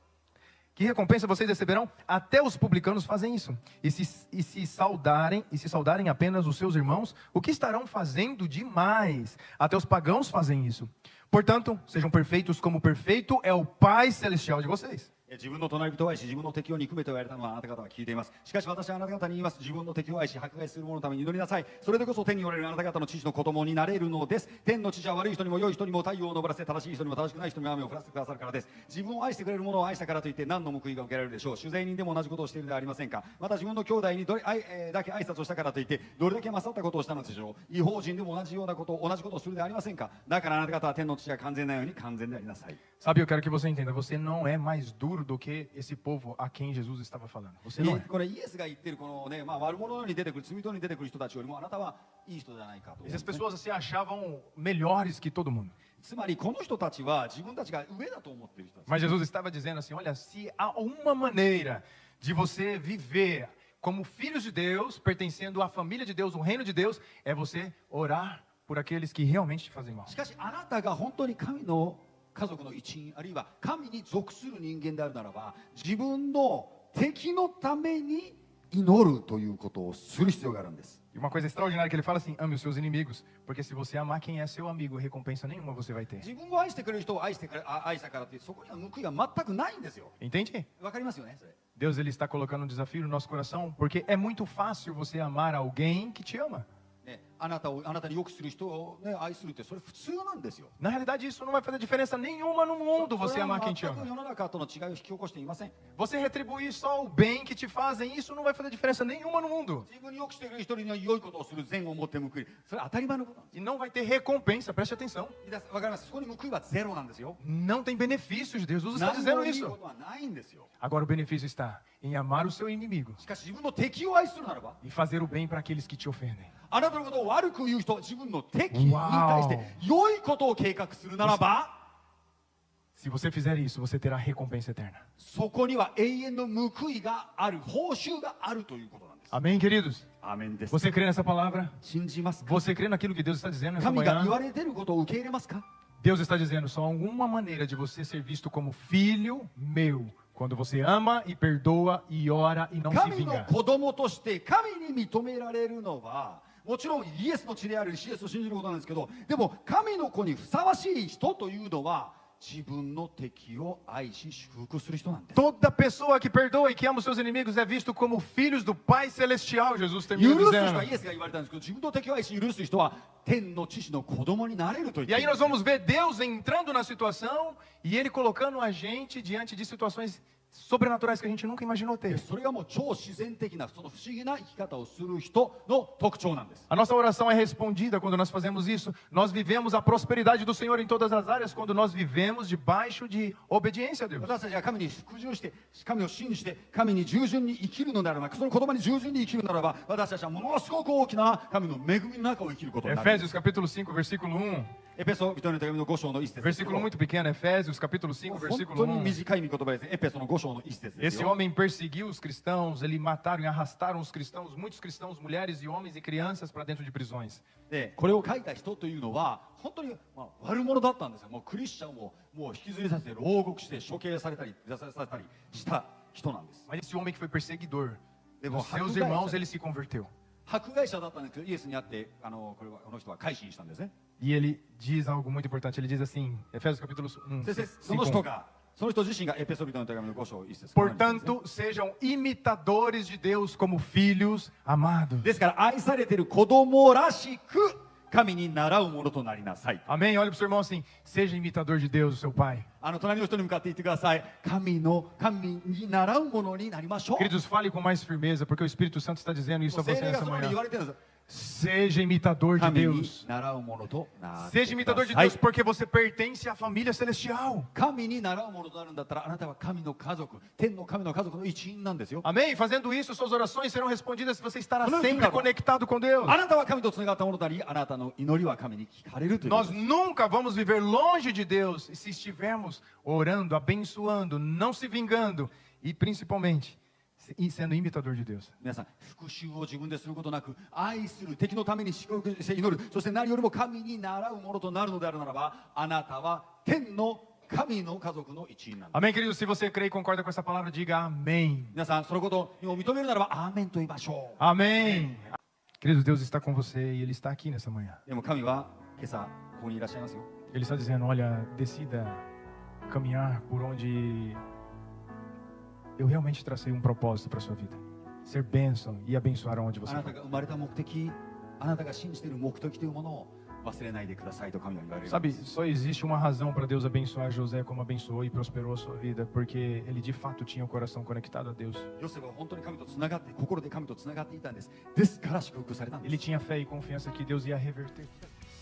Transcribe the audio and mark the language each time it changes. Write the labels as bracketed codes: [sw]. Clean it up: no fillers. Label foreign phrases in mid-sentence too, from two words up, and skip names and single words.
[pt] Que recompensa vocês receberão? Até os publicanos fazem isso. E se saudarem apenas os seus irmãos, o que estarão fazendo demais? Até os pagãos fazem isso. Portanto, sejam perfeitos como perfeito é o Pai Celestial de vocês. [ja] 自分の隣人を愛し、自分の敵を憎めと言われたのはあなた方は聞いています。しかし私はあなた方に言います。自分の敵を愛し、迫害する者のために祈りなさい。それでこそ天におられるあなた方の父の子供になれるのです。天の父は悪い人にも良い人にも太陽を昇らせ、正しい人にも正しくない人にも雨を降らせてくださるからです。自分を愛してくれる者を愛したからといって何の報いが受けられるでしょう。酒税人でも同じことをしているではありませんか。また自分の兄弟にだけ挨拶をしたからといってどれだけ勝ったことをしたのでしょう。違法人でも同じことをするではありませんか。だからあなた方は天の父が完全なように完全でありなさい。 [pt] Sabe, eu quero que você entenda, você não é mais duro do que esse povo a quem Jesus estava falando. Você não é. [ja] これイエスが言ってるこのね、悪者のように出てくる、罪人に出てくる人たちよりもあなたはいい人じゃないかと。 [pt] Essas pessoas se achavam melhores que todo mundo. [ja] つまりこの人たちは自分たちが上だと思っている人たち。 [pt] Mas Jesus estava dizendo assim, olha, se há uma maneira de você viver como filhos de Deus, pertencendo à família de Deus, o reino de Deus, é você orar por aqueles que realmente te fazem mal. [ja] しかしあなたが本当に神の家族の一員、あるいは神に属する人間であるならば、自分の敵のために祈るということをする必要があるんです。 [pt] E uma coisa extraordinária que ele fala assim, ame os seus inimigos, porque se você amar quem é seu amigo, recompensa nenhuma você vai ter. [ja] 自分を愛してくれる人を愛したからってそこには報いが全くないんですよ。 [pt] Entende? [ja] わかりますよね、それ。 [pt] Deus ele está colocando um desafio no nosso coração, porque é muito fácil você amar alguém que te ama. [ja] ね、 あなたによくする人を、ね、愛するってそれ普通なんですよ。 [pt] Na realidade, isso não vai fazer diferença nenhuma no mundo, [ja] そ [pt] você [ja] れ [pt] amar [ja] は [pt] quem te [ja] 全く [pt] ama. [ja] 世の中との違いを引き起こしていません。 [pt] Você retribuir só o bem que te fazem, isso não vai fazer diferença nenhuma no mundo. [ja] 自分によくしている人には良いことをする善を持って報いる。それは当たり前のことなんで [pt] E não vai ter recompensa, preste atenção. [ja] す。わかります。そこに報いはゼロなんですよ。 [pt] Não tem benefícios, Jesus está [ja] 何 [pt] dizendo [ja] もいい [pt] isso. [ja] ことはないんですよ。 [pt] Agora o benefício está em amar o seu inimigo [ja] しかし自分の敵を愛するならば、 [pt] e fazer o bem para aqueles que te ofendem. [ja] あなたのことを悪く言う人、自分の敵に対して良いことを計画するならば、 [pt] Se você fizer isso, você terá recompensa eterna. [ja] そこには永遠の報いがある、報酬があるということなんです。 [pt] Amém, queridos? [ja] アーメンです。 [pt] Você crê nessa palavra? [ja] 信じますか？ [pt] Você crê naquilo que Deus está dizendo nessa [ja] 神が言わ [pt] manhã? [ja] れていることを受け入れますか？ [pt] Deus está dizendo só uma maneira de você ser visto como filho meu. Quando você ama e perdoa e ora e não se [ja] 神の [pt] vinga. [ja] 子供として神に認められるのは、もちろんイエスの血であるイエスを信じることなんですけど、でも神の子にふさわしい人というのは自分の敵を愛し祝福する人なんです。 [pt] Toda pessoa que perdoa e que ama os seus inimigos é visto como filhos do Pai Celestial, Jesus [ja] 許 [pt] termina [ja] す人 [pt] dizendo. [ja] はイエスが言われたんですけど、自分の敵を愛し許す人は天の父の子供になれると言っ [pt] E [ja] て [pt] aí [ja] いる。 [pt] nós vamos ver Deus entrando na situação e Ele colocando a gente diante de situações sobrenaturais que a gente nunca imaginou ter. [ja] それがもう超自然的なその不思議な生き方をする人の特徴なんです。 [pt] A nossa oração é respondida quando nós fazemos isso. Nós vivemos a prosperidade do Senhor em todas as áreas quando nós vivemos debaixo de obediência a Deus. [ja] 私たちが神に服従して神を信じて神に従順に生きるのであれば、その言葉に従順に生きるならば、私たちはものすごく大きな神の恵みの中を生きることになる。 [pt] Efésios capítulo 5, versículo 1. [ja] エペソ人への手紙の5章の一節です。 [pt] Versículo muito pequeno, Efésios capítulo 5, [ja] 本 [pt] versículo [ja] 当に [pt] 1. [ja] 短い御言葉ですね。エペソの5章の一節です [pt] Esse [ja] よ。 [pt] homem perseguiu os cristãos, ele mataram e arrastaram os cristãos, muitos cristãos, mulheres e homens e crianças para dentro de prisões. [ja] で、これを書いた人というのは本当に、悪者だったんですよ。もうクリスチャンをもう引きずりさせて牢獄して処刑されたりさせたりした人なんです。 [pt] Mas esse homem que foi perseguidor, De os seus Ragugai- irmãos, ele se converteu. [ja] 迫害者だったんですけど、イエスに会ってこの人は改心したんですね。 [pt] E ele diz algo muito importante, ele diz assim, Efésios capítulo 1, [ja] 先生、その人がその人自身がエペソ人への手紙の5章一節。 [pt] portanto, sejam imitadores de Deus como filhos amados. [ja] ですから愛されている子供らしく神に習うものとなりなさい。 [pt] Amém? Olha para o seu irmão assim, seja imitador de Deus, o seu pai. [ja] 隣の人に向かって言ってください。神に習うものになりましょう。 [pt] Queridos, fale com mais firmeza, porque o Espírito Santo está dizendo isso a [ja] 聖 [pt] você [ja] 霊が [pt] nessa [ja] そのように言 [pt] manhã. [ja] われてるんです。 [pt] Seja imitador de [ja] 神に [pt] Deus. [ja] 習うものとなって [pt] Seja [ja] く [pt] imitador [ja] だ [pt] de [ja] さい [pt] Deus porque você pertence à família celestial. [ja] 神に習うものとなるんだったら、あなたは神の家族、天の神の家族の一員なんですよ。 [pt] Amém? Fazendo isso, suas orações serão respondidas se você estará Não, sempre não. conectado com Deus. [ja] あなたは神とつながったものとなり、あなたの祈りは神に聞かれるということ [pt] Nós [ja] です。 [pt] nunca vamos viver longe de Deus se estivermos orando, abençoando, não se vingando e principalmente sendo imitador de Deus. [ja] 皆さん、復讐を自分ですることなく、愛する敵のために祝福して祈る、そして何よりも神に習うものとなるのであるならば、あなたは天の神の家族の一員なんです。 [pt] Amém, queridos? Se você crê e concorda com essa palavra, diga amém. [ja] 皆さん、そのことを認めるならば、アーメンと言いましょ [pt] Amém. Queridos, Deus está com você e Ele está aqui nessa manhã. [ja] う。でも神は今朝、ここにいらっしゃいますよ。 [pt] Ele está dizendo, olha, decida caminhar por onde eu realmente tracei propósito para a sua vida. Ser bênção e abençoar onde [ja] あ [pt] você [ja] なた [pt] for. [ja] が生まれた目的、あなたが信じている目的というものを忘れないでくださいと神は言われる。 [pt] Sabe, só existe uma razão para Deus abençoar José como abençoou e prosperou a sua vida, porque ele de fato tinha o coração conectado a Deus. [ja] ヨセフは本当に神とつながって、心で神とつながっていたんです。ですから祝福されたんで [pt] Ele [ja] す。 [pt] tinha fé e confiança que Deus ia reverter.